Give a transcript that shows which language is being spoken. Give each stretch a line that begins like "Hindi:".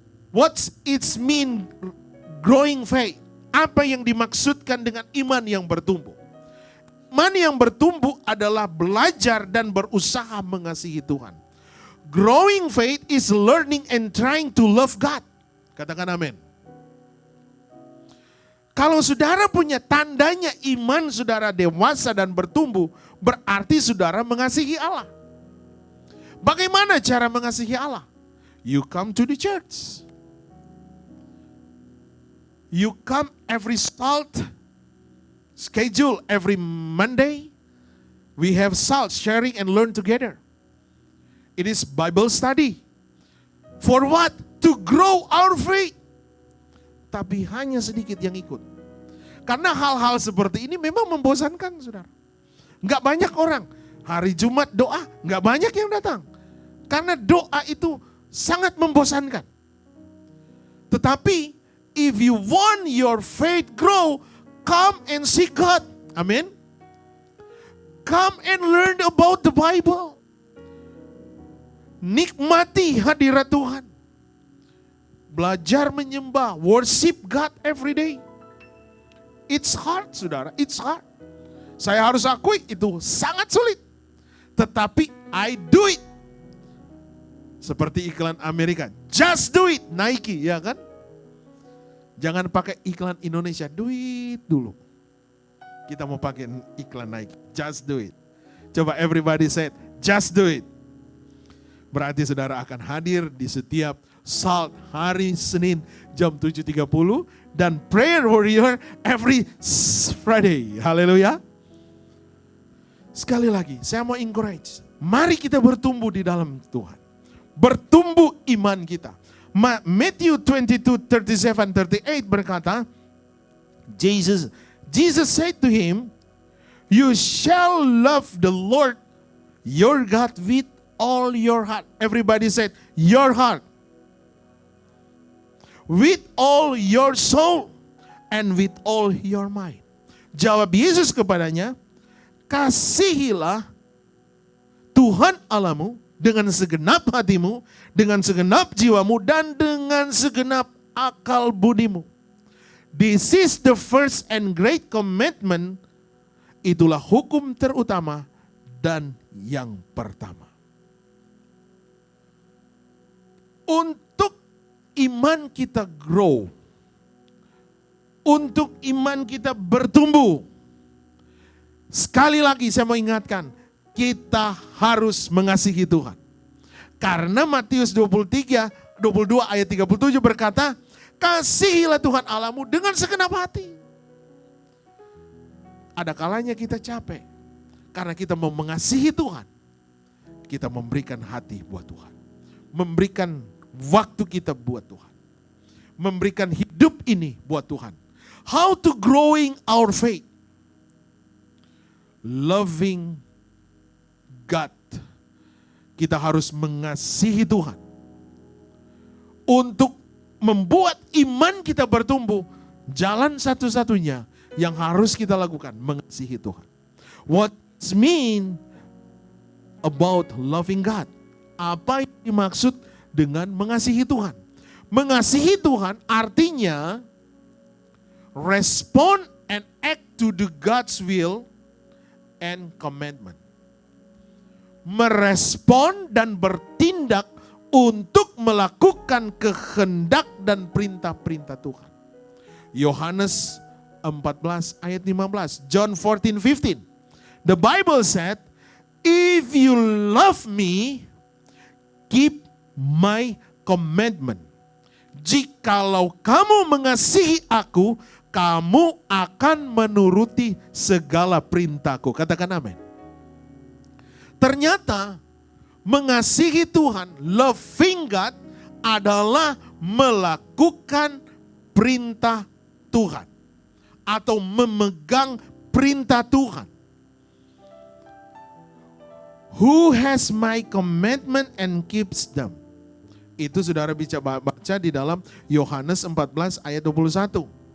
English: What's its mean growing faith?
Indonesian: Apa yang dimaksudkan dengan iman yang bertumbuh? Iman yang bertumbuh adalah belajar dan berusaha mengasihi Tuhan.
English: Growing faith is learning and trying to love God.
Indonesian: Katakan amin. Kalau saudara punya tandanya iman saudara dewasa dan bertumbuh, berarti saudara mengasihi Allah. Bagaimana cara mengasihi Allah?
English: You come to the church. You come every salt schedule every Monday. We have salt sharing and learn together. It is Bible study. For what? To grow our faith.
Indonesian: Tapi hanya sedikit yang ikut. Karena hal-hal seperti ini memang membosankan, saudara. Enggak banyak orang. Hari Jumat doa, enggak banyak yang datang. Karena doa itu sangat membosankan. Tetapi,
English: if you want your faith grow, come and seek God. Amin. Come and learn about the Bible.
Indonesian: Nikmati hadirat Tuhan. Belajar menyembah,
English: worship God every day. It's hard,
Indonesian: saudara,
English: it's hard.
Indonesian: Saya harus akui itu sangat sulit. Tetapi
English: I do it.
Indonesian: Seperti iklan Amerika,
English: just do it, Nike,
Indonesian: ya kan? Jangan pakai iklan Indonesia, duit dulu. Kita mau pakai iklan Nike, just do it. Coba
English: everybody say it, just do it.
Indonesian: Berarti saudara akan hadir di setiap Salt hari Senin jam 7.30 dan Prayer Warrior
English: every Friday.
Indonesian: Haleluya. Sekali lagi, saya mau
English: encourage.
Indonesian: Mari kita bertumbuh di dalam Tuhan. Bertumbuh iman kita.
English: Matthew 22:37-38
Indonesian: berkata,
English: Jesus said to him, "You shall love the Lord your God with all your heart." Everybody said, your heart. With all your soul and with all your mind.
Indonesian: Jawab Yesus kepadanya, kasihilah Tuhan Allahmu dengan segenap hatimu, dengan segenap jiwamu, dan dengan segenap akal budimu.
English: This is the first and great commandment.
Indonesian: Itulah hukum terutama dan yang pertama. Untuk iman kita
English: grow,
Indonesian: untuk iman kita bertumbuh, sekali lagi saya mau ingatkan, kita harus mengasihi Tuhan. Karena Matius 22 ayat 37 berkata, kasihilah Tuhan Allahmu dengan segenap hati. Ada kalanya kita capek, karena kita mau mengasihi Tuhan. Kita memberikan hati buat Tuhan. Memberikan waktu kita buat Tuhan. Memberikan hidup ini buat Tuhan.
English: How to growing our faith? Loving God.
Indonesian: Kita harus mengasihi Tuhan. Untuk membuat iman kita bertumbuh, jalan satu-satunya yang harus kita lakukan, mengasihi Tuhan.
English: What's mean about loving God?
Indonesian: Apa yang dimaksud dengan mengasihi Tuhan? Mengasihi Tuhan artinya
English: respond and act to the God's will and commandment.
Indonesian: Merespon dan bertindak untuk melakukan kehendak dan perintah-perintah Tuhan. Yohanes 14 ayat 15. John 14:15.
English: The Bible said, if you love me, keep my commandment.
Indonesian: Jikalau kamu mengasihi aku, kamu akan menuruti segala perintahku. Katakan amin. Ternyata mengasihi Tuhan,
English: loving God,
Indonesian: adalah melakukan perintah Tuhan. Atau memegang perintah Tuhan.
English: Who has my commandment and keeps them?
Indonesian: Itu saudara bisa baca di dalam Yohanes 14 ayat 21.